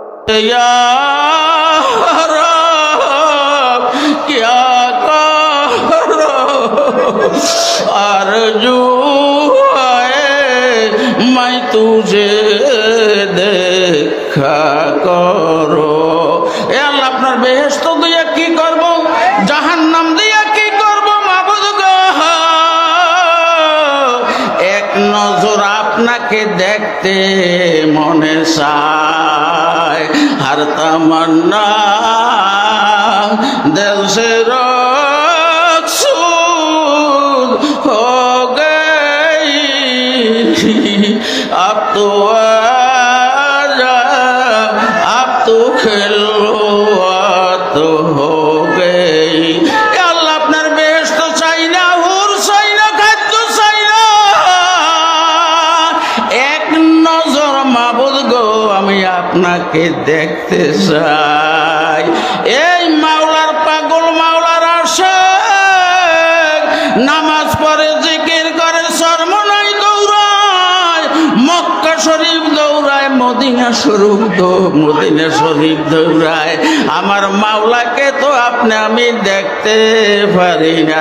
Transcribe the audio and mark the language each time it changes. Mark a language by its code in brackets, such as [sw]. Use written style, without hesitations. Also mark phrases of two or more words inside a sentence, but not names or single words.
[hi] या रब क्या करो आरज़ू है मैं तुझे देखा करो। [bn] এ আল্লাহ আপনার বেহেশত দিয়ে কি করব, জাহান্নাম দিয়ে কি করব মাবুদ গো, এক নজর আপনাকে দেখতে মনে চায়, [hi] हर तमन्ना दिल से रक्सूद हो गई, अब तो आजा अब तो खिलवात हो गई। [bn] আল্লাহ আপনার বেহেশত চাই না, হুর চাই না, খাদ্য চাই না, এক নজর মাবুদ গো আমি আপনাকে দেখতে চাই। এই মাওলার পাগল, মাওলার আশিক, নামাজ পড়ে জিকির করে, সরমনাই দৌড়ায়, মক্কা শরীফ দৌড়ায়, মদিনা শরীফ দৌড়ায়, আমার মাওলাকে তো আপনি আমি দেখতে পারি না।